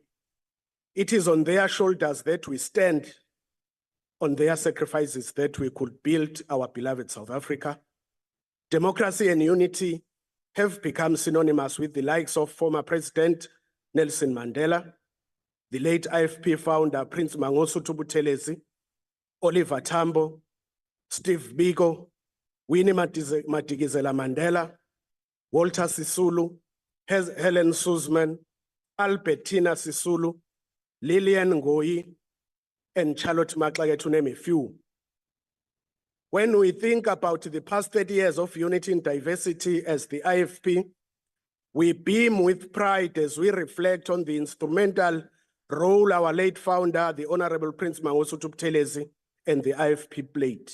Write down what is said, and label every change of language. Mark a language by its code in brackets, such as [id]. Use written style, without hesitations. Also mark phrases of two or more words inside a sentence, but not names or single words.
[en] It is on their shoulders that we stand, on their sacrifices that we could build our beloved South Africa. Democracy and unity have become synonymous with the likes of former President Nelson Mandela, the late IFP founder Prince Mangosuthu Buthelezi, Oliver Tambo, Steve Biko, Winnie Madikizela Mandela, Walter Sisulu, Helen Suzman, Albertina Sisulu, Lillian Ngoyi, and Charlotte Maxake, to name a few. When we think about the past 30 years of unity in diversity as the IFP, we beam with pride as we reflect on the instrumental role our late founder, the Honorable Prince Mangosuthu Buthelezi, and the IFP played.